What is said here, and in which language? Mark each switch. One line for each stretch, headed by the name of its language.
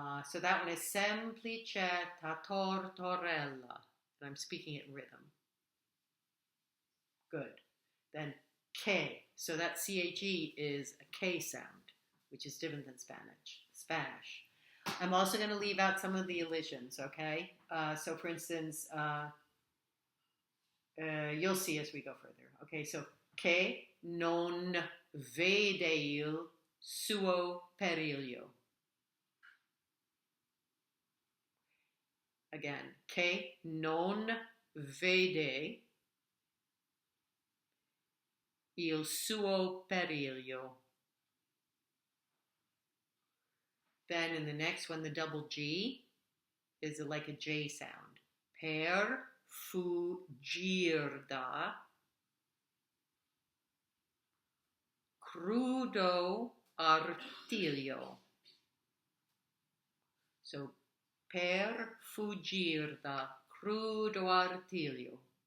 English: So that one is
Italian: semplicetta tortorella,
English: and I'm speaking it in rhythm. Good. Then K, so that CHE is a K sound, which is different than Spanish. I'm also going to leave out some of the elisions, okay? So for instance, you'll see as we go further. Okay, so
Italian: che non vede il suo periglio. Again, che non vede il suo periglio.
English: Then in the next one, the double G is like a J sound.
Italian: Per fuggir da crudo artiglio. So, per fuggir da crudo artiglio.